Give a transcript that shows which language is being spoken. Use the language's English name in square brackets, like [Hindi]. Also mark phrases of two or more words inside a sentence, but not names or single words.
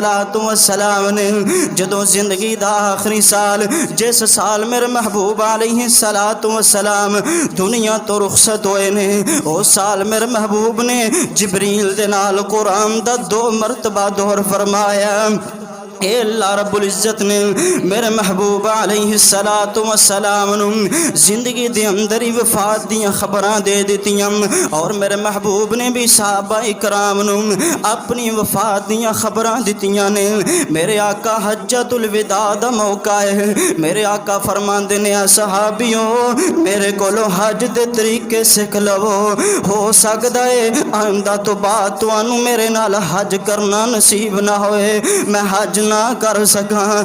[Punjabi] السلام نے جدو زندگی دا آخری سال جس سال میرے محبوب [Arabic] علیہ السلام [Punjabi] دنیا تو رخصت ہوئے نے اس سال میرے محبوب نے جبریل دے نال قرآن دا 2 مرتبہ دور فرمایا اے اللہ رب العزت نے میرے محبوب علیہ السلام نو زندگی دے اندر ہی وفات دیاں خبراں دے دتیاں، اور میرے محبوب نے بھی صحابہ اکرام نو اپنی وفات دیاں خبراں دتیاں نے۔ میرے آقا حجۃ الوداع دا موقع ہے، میرے آقا فرماندے نے صحابیوں میرے کولو حج دے طریقے سکھ لو، ہو سکدا ہے آئندہ تو بعد تانوں میرے نال حج کرنا نصیب نہ ہوئے، میں حج نہ کر سکاں۔